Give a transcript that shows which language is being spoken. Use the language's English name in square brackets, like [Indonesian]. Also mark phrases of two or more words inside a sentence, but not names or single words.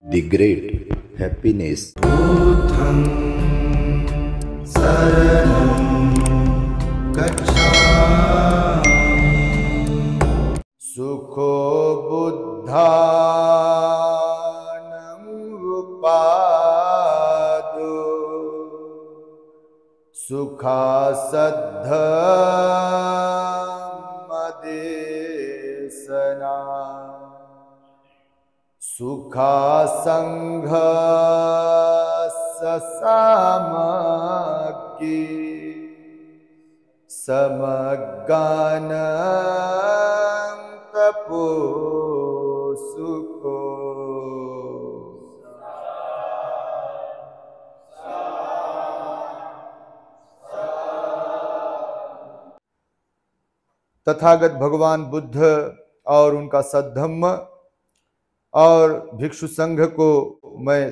[English] The great happiness. [Pali] बुद्धं शरणं गच्छामि। सुखो बुद्धानं उपादो सुखासद्धमदेशना सुखासंघ ससामग्गी समगान तपो सुखो। [Hindi] तथागत भगवान बुद्ध और उनका सद्धम्म और भिक्षु संघ को मैं